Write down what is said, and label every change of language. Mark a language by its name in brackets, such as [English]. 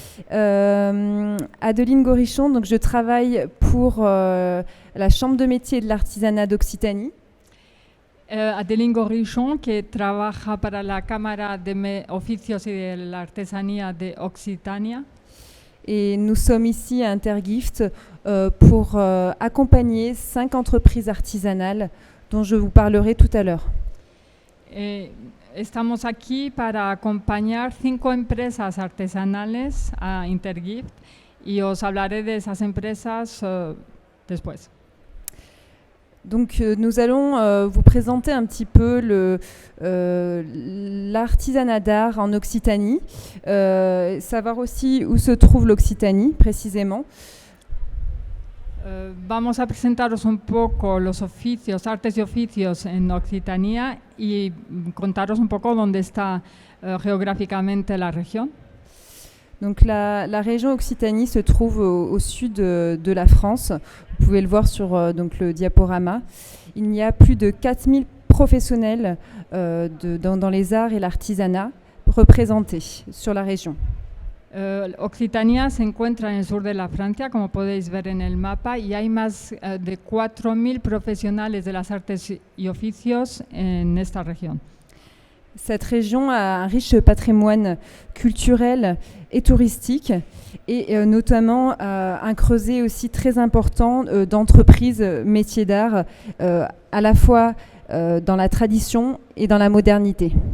[French] Adeline Gorichon, donc je travaille pour la Chambre de métier et de l'artisanat d'Occitanie. [Spanish] Adeline Gorichon, que trabaja para la Cámara de Oficios y de la Artesanía de Occitania. [French] Et nous sommes ici à Intergift pour accompagner 5 entreprises artisanales dont je vous parlerai tout à l'heure. [Spanish] Estamos aquí para acompañar 5 empresas artesanales a Intergift y os hablaré de esas empresas después. [French] Donc nous allons vous présenter un petit peu l'artisanat d'art en Occitanie, savoir aussi où se trouve l'Occitanie précisément. [Spanish] Vamos a presentaros un poco los oficios, artes y oficios en Occitania y contaros un poco dónde está geográficamente la región. [French] Donc la région Occitanie se trouve au sud de la France. Vous pouvez le voir sur donc le diaporama. Il y a plus de 4000 professionnels dans les arts et l'artisanat représentés sur la région. [Spanish] Occitania se encuentra en el sur de la Francia, como podéis ver en el mapa, y hay más de 4000 profesionales de las artes y oficios en esta región. [French] Cette région a un riche patrimoine culturel et touristique et notamment un creuset aussi très important d'entreprises métiers d'art à la fois dans la tradition et dans la modernité.